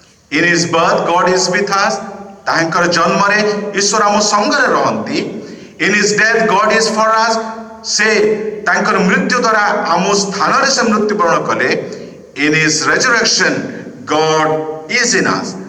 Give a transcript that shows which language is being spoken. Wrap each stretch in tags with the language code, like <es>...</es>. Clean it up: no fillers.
<en>In his birth God is with us।</en> <or>ତାହାଙ୍କର ଜନ୍ମରେ ଈଶ୍ୱର ଆମ ସଙ୍ଗରେ ରହନ୍ତି।</or> <en>In his death God is for us।</en> <or>ସେ ତାଙ୍କର ମୃତ୍ୟୁ ଦ୍ୱାରା ଆମ ସ୍ଥାନରେ ସେ ମୃତ୍ୟୁବରଣ କଲେ।</or> <en>In his resurrection God is in us।</en>